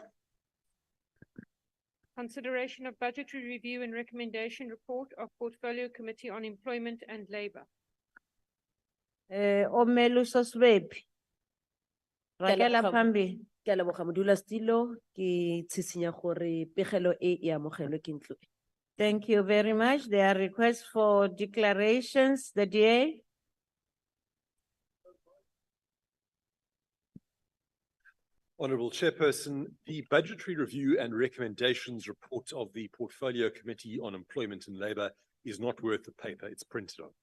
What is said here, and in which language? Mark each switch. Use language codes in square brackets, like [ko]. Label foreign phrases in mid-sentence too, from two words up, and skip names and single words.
[en] Consideration of budgetary review and recommendation report of Portfolio Committee on Employment and Labour. Omelu Soswepi. Rakela Pambi. [tn] Ke a leboga modulasetulo, ke tshisinya gore pegelo e e amogelwe ke ntlo. [en] Thank you very much. There are requests for declarations. The DA. Honourable Chairperson, the budgetary review and recommendations report of the Portfolio Committee on Employment and Labour is not worth the paper it's printed on.